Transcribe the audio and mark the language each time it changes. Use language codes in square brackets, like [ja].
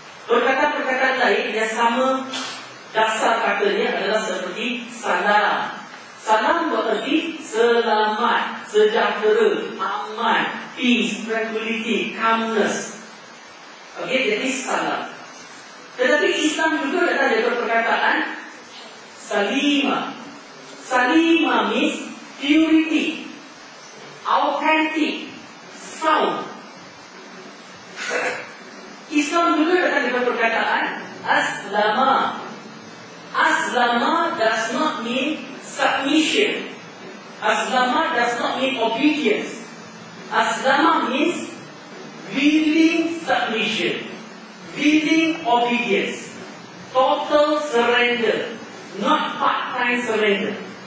[ms] Perkataan-perkataan lain yang sama dasar katanya adalah seperti salam. Salam berarti selamat, sejahtera, aman, [en] peace, tranquility, calmness. [ms] Okey, jadi salam. Tetapi Islam juga datang dari perkataan salima. [en] Salima means purity, authentic, sound. [ms] Islam juga datang dari perkataan aslama. [en] Aslama does not mean submission. Aslama does not mean obedience. Aslama means willing submission, willing obedience, total surrender, not part-time surrender.